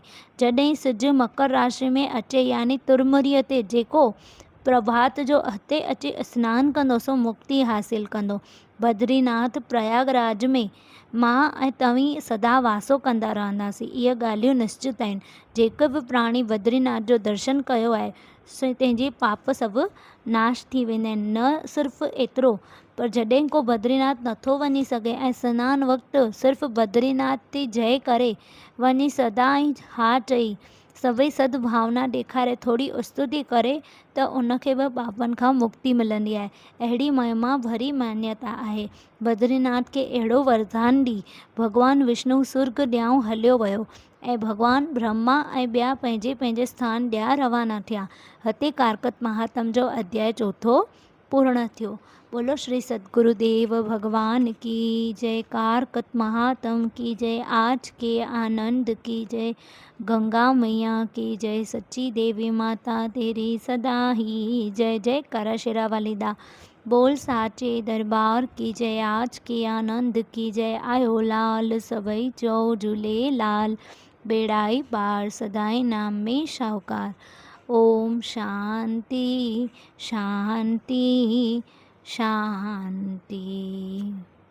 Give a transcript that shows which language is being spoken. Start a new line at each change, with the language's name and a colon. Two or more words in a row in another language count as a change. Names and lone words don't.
Sindhi: जॾहिं सिजु मकर राशि में अचे यानी तुरमुरीअ ते जेको प्रभात जो हिते अची सनानु कंदो सो मुक्ति हासिल कंदो। बद्रीनाथ प्रयागराज में मां ऐं तव्हीं सदा वासो कंदा रहंदासीं। इहे ॻाल्हियूं निश्चित आहिनि। जेके बि प्राणी बद्रीनाथ जो दर्शन कयो आहे तंहिंजी पाप सभु नाश थी वेंदा आहिनि। न सिर्फ़ु एतिरो, पर जॾहिं को बद्रीनाथ नथो वञी सघे ऐं सनानु वक़्तु सिर्फ़ु बद्रीनाथ ते जय करे वञी सदा ई हा चई सभई सद्भावना ॾेखारे थोरी स्तुति करे त उनखे बि पापनि खां मुक्ति मिलंदी आहे। अहिड़ी महिमा भरी मान्यता आहे। बद्रीनाथ खे अहिड़ो वरदान ॾी भॻवानु विष्णु स्वर्ग ॾियां हलियो वियो ऐं भॻवानु ब्रह्मा ऐं ॿिया पंहिंजे पंहिंजे स्थान ॾियां रवाना थिया। हिते कार्तिक महात्म जो अध्याय चौथो पूर्ण थियो।
Hindi: बोलो श्री सद्गुरुदेव भगवान की जय। कार्तिक महात्म की जय। आज के आनंद की जय। गंगा मैया की जय। सच्ची देवी माता तेरी सदा ही जय।
Punjabi: जय करा शेरा वाली दा।
Hindi: बोल साचे दरबार की जय। आज के आनंद की जय।
Sindhi: आयो लाल सभई चओ झूलेलाल। बेड़ाई पार सदाई नाम में शाहूकार।
Sanskrit: ओम शांति शांति शांति।